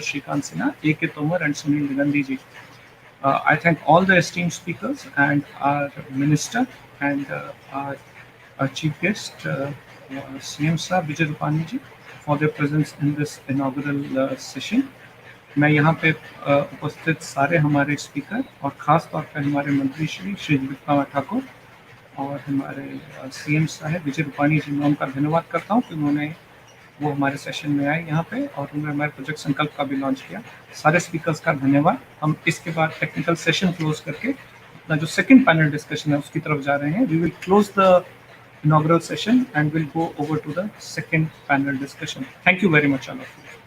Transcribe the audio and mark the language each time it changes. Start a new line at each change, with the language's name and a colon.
English: Shrikant Sinha, A.K. Tomar, and Sunil Nigandiji. I thank all the esteemed speakers and our minister and our chief guest, CM Sir Vijay Rupani ji, for their presence in this inaugural session.
Hindi: मैं यहाँ पे उपस्थित सारे हमारे speaker और ख़ास तौर पर हमारे मंत्री श्री दिलीप ठाकुर और हमारे सीएम साहब विजय रूपानी जी, मैं उनका धन्यवाद करता हूँ कि उन्होंने वो हमारे सेशन में आए यहाँ पे और उन्होंने हमारे प्रोजेक्ट संकल्प का भी लॉन्च किया. सारे स्पीकर्स का धन्यवाद. हम इसके बाद टेक्निकल सेशन क्लोज करके अपना जो सेकंड पैनल डिस्कशन है उसकी तरफ जा रहे हैं.
English: We will close the inaugural session and we'll go over to the second panel discussion. Thank you very much, all of you.